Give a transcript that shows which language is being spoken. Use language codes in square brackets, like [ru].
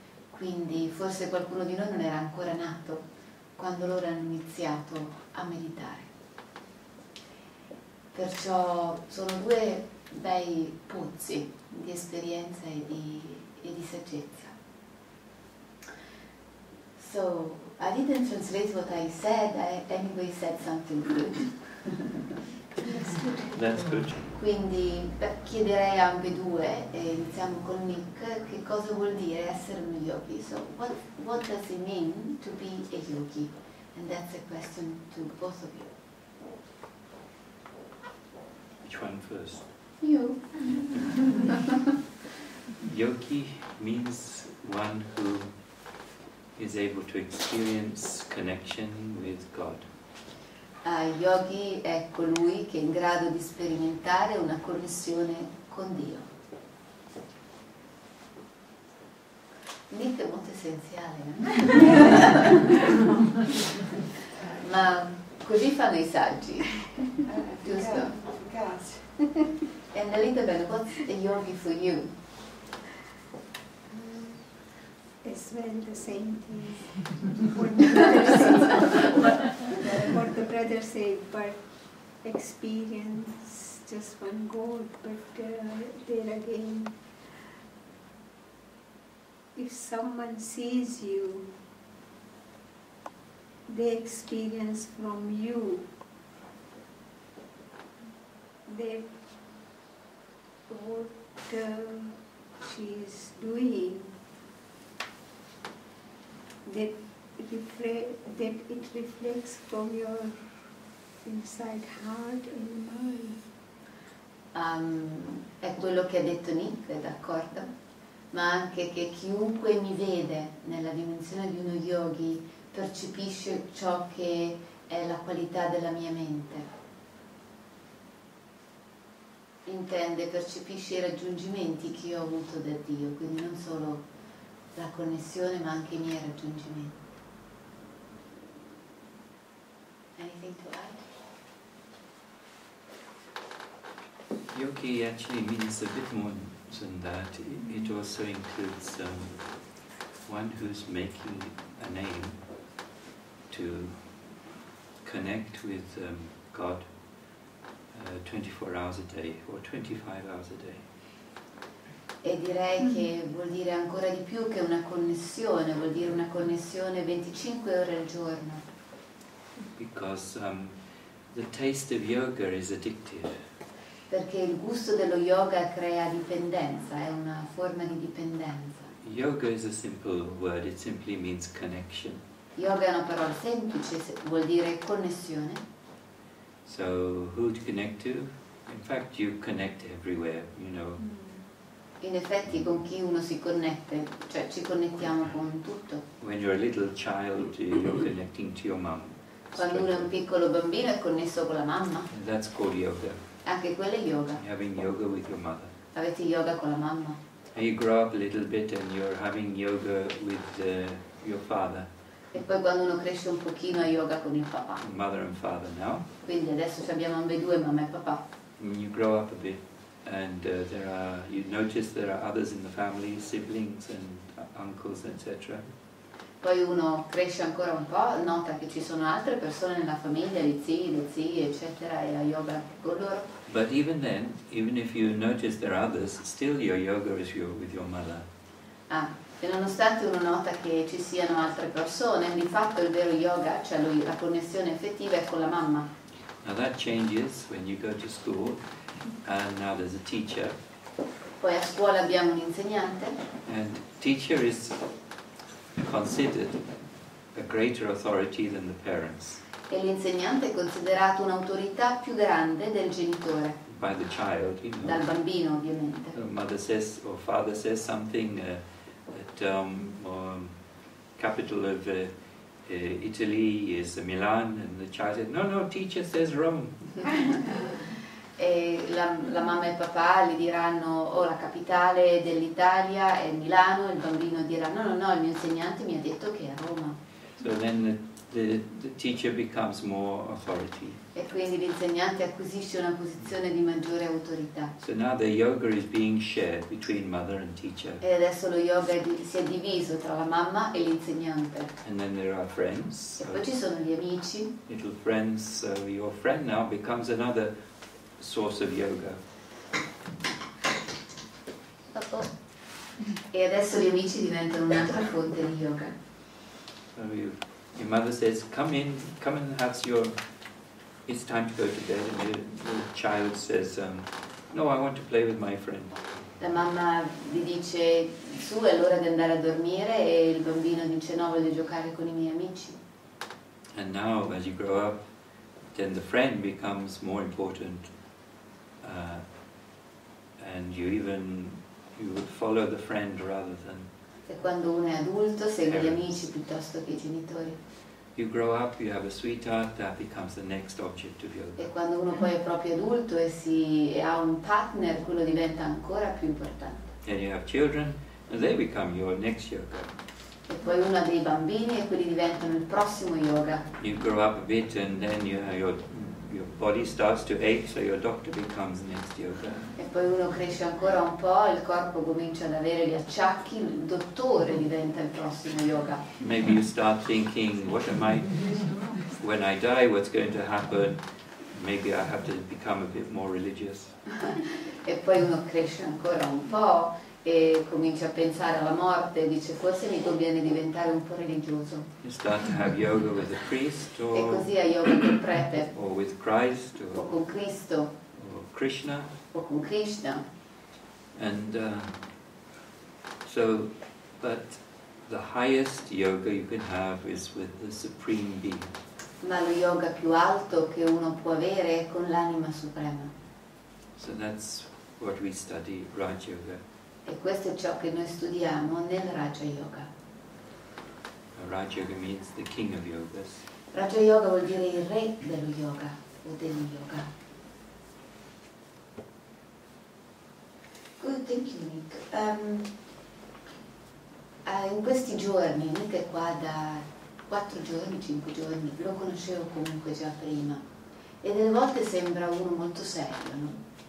[it] Quindi forse qualcuno di noi non era ancora nato quando loro hanno iniziato a meditare. Perciò sono due bei pozzi di esperienza e di saggezza. [en] So, I didn't translate what I said, I anyway said something good. That's good. [it] Quindi chiederei a ambedue, e iniziamo con Nick, che cosa vuol dire essere uno yogi. [en] So, what does it mean to be a yogi? And that's a question to both of you. Which one first? You. Yogi means one who is able to experience connection with God. [it] Yogi è colui che è in grado di sperimentare una connessione con Dio. Nick è molto essenziale, ma così fanno i saggi, giusto? Grazie. [en] And Lalita, what's a yogi for you? As well, the same thing. What the brother said, but experience just one God. But there again, if someone sees you, they experience from you that what she is doing, that it reflects from your inside heart and mind. [it] È quello che ha detto Nick, è d'accordo, ma anche che chiunque mi vede nella dimensione di uno yogi percepisce ciò che è la qualità della mia mente. Intende, percepisce i raggiungimenti che io ho avuto da Dio, quindi non solo la connessione ma anche i miei raggiungimenti. [en] Anything to add? Yogi actually means a bit more than that. It also includes one who's making an aim to connect with God 24 hours a day or 25 hours a day. [it] E direi che vuol dire ancora di più che una connessione, vuol dire una connessione 25 ore al giorno. [en] Because the taste of yoga is addictive. [it] Perché il gusto dello yoga crea dipendenza, è una forma di dipendenza. [en] Yoga is a simple word, it simply means connection. [it] Yoga è una parola semplice, vuol dire connessione. [en] So, who to connect to? In fact, you connect everywhere, you know. [it] In effetti con chi uno si connette, cioè ci connettiamo con tutto. [en] When you're a little child, you're connecting to your mom. [it] Quando uno è un piccolo bambino è connesso con la mamma. [en] And that's called yoga. [it] Anche quello è yoga. [en] You're having yoga with your mother. [it] Avete yoga con la mamma. [en] And you grow up a little bit and you're having yoga with your father. [it] E poi quando uno cresce un pochino ha yoga con il papà. [en] Mother and father now. [it] Quindi adesso abbiamo ambedue, mamma e papà. [en] And you grow up a bit and you notice there are others in the family, siblings and uncles, etc. [it] Poi uno cresce ancora un po', nota che ci sono altre persone nella famiglia, gli zii, le zie, eccetera, e ha yoga con loro. [en] But even then, even if you notice there are others, still your yoga is with your mother. [it] E nonostante uno nota che ci siano altre persone, di fatto il vero yoga, cioè la connessione effettiva, è con la mamma. [en] Now that changes when you go to school, and now there's a teacher. [it] Poi a scuola abbiamo un insegnante. [en] And teacher is considered a greater authority than the parents. [it] E l'insegnante è considerato un'autorità più grande del genitore. [en] By the child, you know. [it] Dal bambino, ovviamente. [en] The mother says or father says something that capital of Italy is Milan, and the child says, no, teacher says Rome. [it] E la mamma e il papà gli diranno la capitale dell'Italia è Milano, e il bambino dirà no, il mio insegnante mi ha detto che è Roma. [en] So then the teacher becomes more authority. [it] E quindi l'insegnante acquisisce una posizione di maggiore autorità. [en] So now the yoga is being shared between mother and teacher. [it] E adesso lo yoga si è diviso tra la mamma e l'insegnante. [en] And then there are friends. [it] E poi ci sono gli amici. [en] Little friends. So your friend now becomes another source of yoga. [it] E adesso gli amici diventano un'altra fonte di yoga. [en] So your mother says, come and have your, it's time to go to bed, and the child says, no, I want to play with my friend. [it] La mamma gli dice, su è l'ora di andare a dormire, e il bambino dice, no, voglio giocare con i miei amici. [en] And now, as you grow up, then the friend becomes more important, and you would follow the friend rather than. [it] E quando uno è adulto segue gli amici piuttosto che i genitori. [en] You grow up, you have a sweetheart, that becomes the next object of yoga. [it] E quando uno poi è proprio adulto e ha un partner, quello diventa ancora più importante. [en] Then you have children, and they become your next yoga. [it] E poi uno ha dei bambini e quelli diventano il prossimo yoga. [en] You grow up a bit, and then your body starts to ache, so your doctor becomes next yoga. [it] E poi uno cresce ancora un po', il corpo comincia ad avere gli acciacchi, il dottore diventa il prossimo yoga. [en] Maybe you start thinking, when I die, what's going to happen? Maybe I have to become a bit more religious. [it] E poi uno cresce ancora un po' e comincia a pensare alla morte e dice, forse mi conviene diventare un po' religioso. [en] You start to have yoga with a priest, [it] E [en] or [it] così ha yoga col prete, [en] with Christ, [it] o con Cristo, [en] or Krishna. [it] o con Krishna. [en] And but the highest yoga you can have is with the Supreme Being. [it] Ma lo yoga più alto che uno può avere è con l'anima suprema. [en] So that's what we study, Raj Yoga. [it] E questo è ciò che noi studiamo nel Raja Yoga. [en] Raj Yoga means the king of yogas. [it] Raja Yoga vuol dire il re dello yoga o dello yoga. [en] Good, thank you Nick. [it] In questi giorni, Nick è qua da 4 giorni, 5 giorni, lo conoscevo comunque già prima, e delle volte sembra uno molto serio, no?